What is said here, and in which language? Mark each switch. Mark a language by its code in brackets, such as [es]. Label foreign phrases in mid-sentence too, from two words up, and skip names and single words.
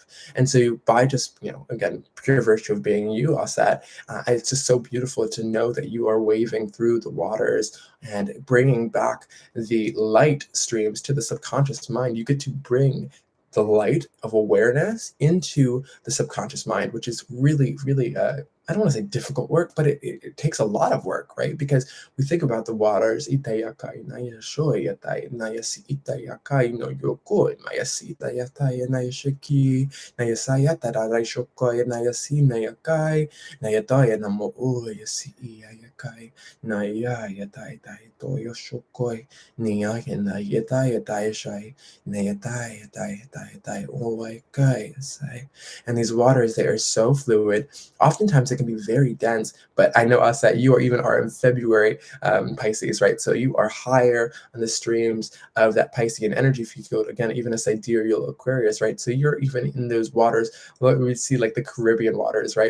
[en] And so by just, again, pure virtue of being you, Aset, it's just so beautiful to know that you are waving through the waters and bringing back the light streams to the subconscious mind. You get to bring the light of awareness into the subconscious mind, which is really, really, I don't want to say difficult work, but it takes a lot of work, right? Because we think about the waters, Itayakai, Naya Shoyatai, Naya Si Itayakai, no Yoko, Naya Si Itayatai, Naya Shiki, Naya Sayata, Rai Shokoi, Naya Si Nayakai, Naya Daya Namo Uya Si Iayakai, Naya Yatai Tai Toyo Shokoi, Nia Naya Daya Daya Shai, Naya Daya Daya Daya Daya Oikai, Sai. And these waters, they are so fluid. Oftentimes it can be very dense, but I know us that you are in February Pisces, right? So you are higher on the streams of that Piscean energy field. Again, even a sidereal Aquarius, right? So you're even in those waters, what we see like the Caribbean waters, right?